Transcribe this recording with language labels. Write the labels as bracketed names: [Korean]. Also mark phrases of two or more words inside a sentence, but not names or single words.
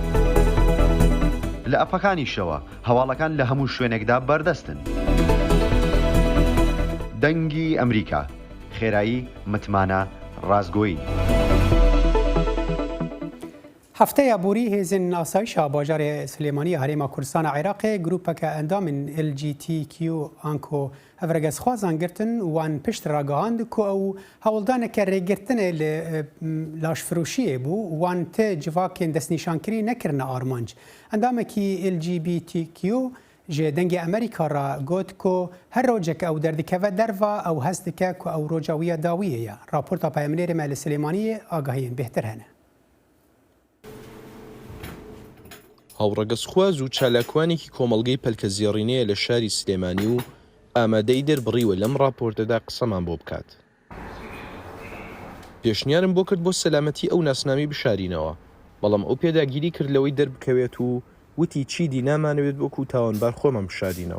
[Central Kurdish] لە ئەپەکانیشەوە هەواڵەکان لە هەموو شوێنێکدا بەردەستن. دەنگی ئەمریکا، خێرایی، متمانە، ڕازگۆیی. [Kurdish] هەفتەیە بوری هێزن ئاسایشا باژارێ سلێمانی هەرێما کوردستانە عێراقê grûpeke endamên LGBTQ anko hevregezxwazan girtin wan pişt ragihand ku ew hewldaneke rêgirtinê li laşfirûşiyê bû wan tê civakên destnîşankirî nekirine armanc. Endamekî LGBTQ ji dengê Amerîka ra got ku her rojek ew derdikeve derva ew hez dike ku ew roja wî ya dawiyê ye. Raporta peyamnêrê me li Silêmaniyê agahiyên bêhtir hene. [Central Kurdish] هاوڕەگەزخواز و چالاکوانێکی کۆمەڵگەی پەلکەزیێڕینەیە لە شاری سلێمانی و ئامادەی دەربڕیوە لەم راپۆرتەدا قسەمان بۆ بکات. پێشنیارم بۆ کرد بۆ سەلامەتی ئەو ناسنامی بشارینەوە، بەڵام ئەو پێداگیری کرد لەوەی دەربکەوێت و وتی چیدی نامانەوێت بۆکو تاوانبار خۆمان بشارینەوە.